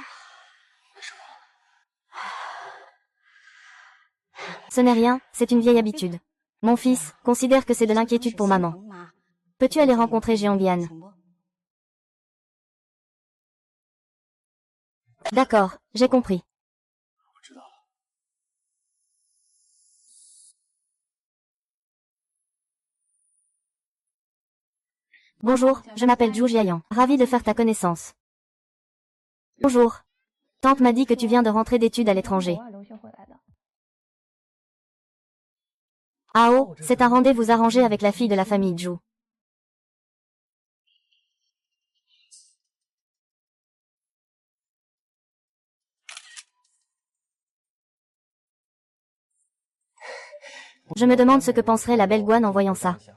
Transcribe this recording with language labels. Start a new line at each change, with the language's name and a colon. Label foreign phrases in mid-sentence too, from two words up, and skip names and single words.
French: Ce n'est rien, c'est une vieille habitude. Mon fils, considère que c'est de l'inquiétude pour maman. Peux-tu aller rencontrer Jiangbian? D'accord, j'ai compris.
Chinese: 我知道了。
French: Bonjour, je m'appelle Zhu Jiayan. Ravi de faire ta connaissance. Bonjour. Tante m'a dit que tu viens de rentrer d'études à l'étranger.
Chinese: 国外留学回来的。
French: Ah oh, c'est un rendez-vous arrangé avec la fille de la famille Zhu. Je me demande ce que penserait la belle Guan en voyant ça.